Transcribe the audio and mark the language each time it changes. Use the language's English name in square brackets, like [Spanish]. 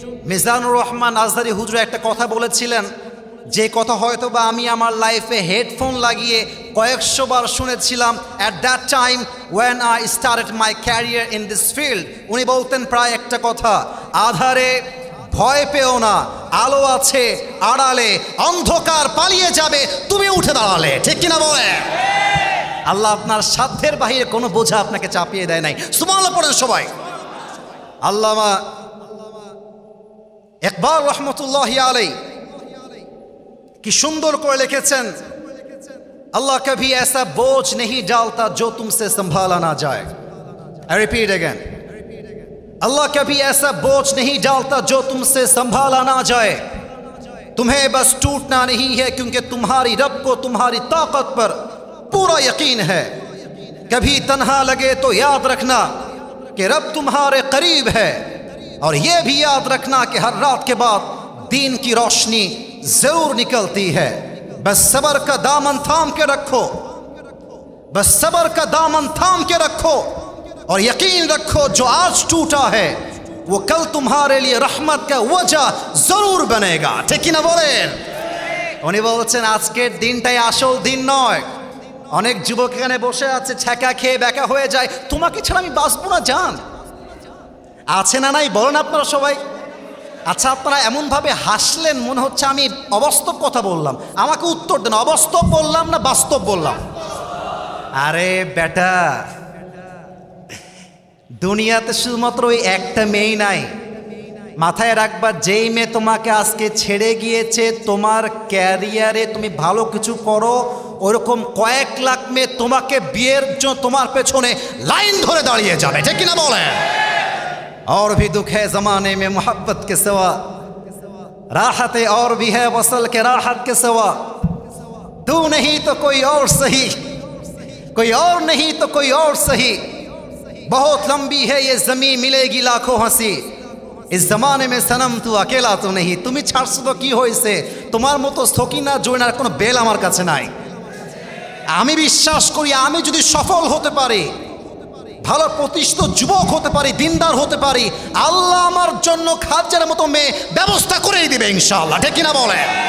[Bangla] মিজানুর রহমান আজহারি হুজুর একটা কথা বলেছিলেন, যে কথা হয়তো বা আমি আমার লাইফে হেডফোন লাগিয়ে কয়েকশো বার শুনেছিলাম [English] At that time when I started my career in this field. [Bangla] উনি বলতেন প্রায় একটা কথা, আধারে ভয় পেও না, আলো আছে আড়ালে, অন্ধকার পালিয়ে যাবে তুমি উঠে দাঁড়ালে। ঠিক কিনা বলে? আল্লাহ আপনার সাধ্যের বাহিরে কোনো বোঝা আপনাকে চাপিয়ে দেয় নাই। সুবহানাল্লাহ পড়েন সবাই। আল্লামা ইকবাল রহমতুল্লাহি আলাইহি কি সুন্দর করে লিখেছেন, [Hindi] अल्लाह कभी ऐसा बोझ नहीं डालता जो तुमसे संभाला ना जाए। [English] I repeat again, [Hindi] अल्लाह कभी ऐसा बोझ नहीं डालता जो तुमसे संभाला ना जाए। तुम्हें बस टूटना नहीं है क्योंकि तुम्हारी रब को तुम्हारी ताकत पर पूरा यकीन है। कभी तन्हा लगे तो याद रखना कि रब तुम्हारे करीब है, और ये भी याद रखना कि हर रात के बाद दीन की रोशनी जरूर निकलती है। बस सबर का दामन थाम के रखो, बस सबर का दामन थाम के रखो और यकीन रखो जो आज टूटा है वो कल तुम्हारे लिए रहमत का वजह जरूर बनेगा। ठीक ना बोलें? [Bangla] उन्हीं बोलছেন আজকের দিনটাই আসল দিন নয়। অনেক যুবক এখানে বসে আছে, ছ্যাঁকা খেয়ে বেকা হয়ে যায়, তোমাকে ছাড়া আমি বাঁচবো না জান। আছে না নাই বলেন আপনারা সবাই? আচ্ছা, আপনারা এমনভাবে হাসলেন মনে হচ্ছে আমি অবাস্তব কথা বললাম। আমাকে উত্তর দেন, অবাস্তব বললাম না বাস্তব বললাম? আরে বেটা, দুনিয়াতে শুধুমাত্র ওই একটা মেয়ে নাই, মাথায় রাখবা। যেই মেয়ে তোমাকে আজকে ছেড়ে গিয়েছে, তোমার ক্যারিয়ারে তুমি ভালো কিছু করো, ওরকম কয়েক লাখ মেয়ে তোমাকে বিয়ের জন্য তোমার পেছনে লাইন ধরে দাঁড়িয়ে যাবে। ঠিক কিনা বলে? [Hindi] और भी दुख है ज़माने में मोहब्बत के सिवा, राहतें और भी है वसल के राहत के सिवा। तू नहीं तो कोई और सही, कोई और नहीं तो कोई और सही। बहुत लंबी है ये ज़मीं मिलेगी लाखों हंसी। इस ज़माने में सनम तू अकेला तो नहीं। [Bangla] তুমি ছাড়ছো তো কি হয়েছে, তোমার মতো সকিনা জয়নার কোনো বেল আমার কাছে নাই। আমি বিশ্বাস করি আমি যদি সফল হতে পারি, ভালো প্রতিষ্ঠিত যুবক হতে পারি, দিনদার হতে পারি, আল্লাহ আমার জন্য খাদ্যের মতো মেয়ে ব্যবস্থা করেই দিবে ইনশাআল্লাহ। ঠিক কিনা বলে?